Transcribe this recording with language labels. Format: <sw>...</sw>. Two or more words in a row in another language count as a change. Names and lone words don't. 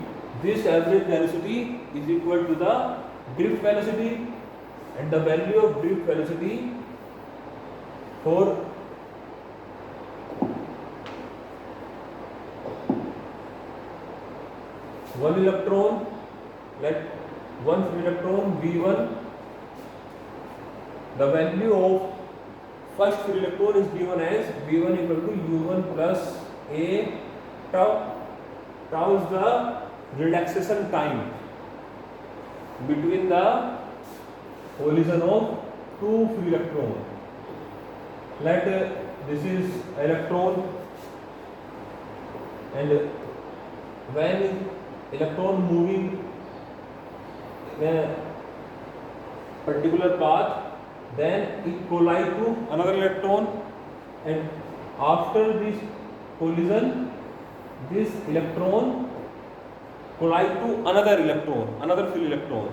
<en>This average velocity is equal to the drift velocity, and the value of drift velocity for one electron, let one free electron V1, the value of first free electron is given as V1 equal to U1 plus A tau. Tau is the relaxation time between the collision of two free electrons. Let this is electron, and when electron moving in a particular path, then it collide to another electron, and after this collision, this electron collide to another electron, another free electron.</en>